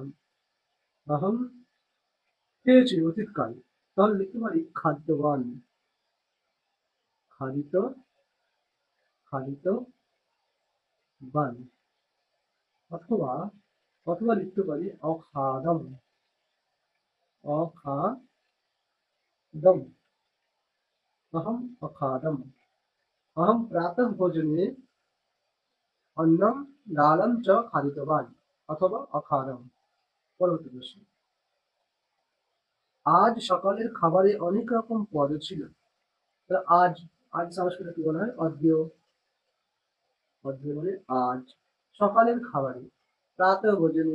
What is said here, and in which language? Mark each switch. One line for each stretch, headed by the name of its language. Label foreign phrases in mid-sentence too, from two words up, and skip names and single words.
Bangla: অহম খেয়েছি অতীতকাল। তাহলে লিখতে পারি খাদ্যবান।
Sanskrit: খাদিত খাদিত বান।
Bangla: অথবা অথবা লিখতে পারি অখাদম।
Sanskrit: অখাদম। अहम अखादम। अहम प्रातः भोजने अन्नम डालम च खादितवान।
Bangla: অথবা অখাদম। পরবর্তী প্রশ্ন, আজ সকালের খাবারে অনেক রকম পদ ছিল। আজ আজ সংস্কৃতে কি বলা হয়? অদ্য। অদ্য মানে আজ। সকালের খাবারে
Sanskrit: প্রাতঃ ভোজনে।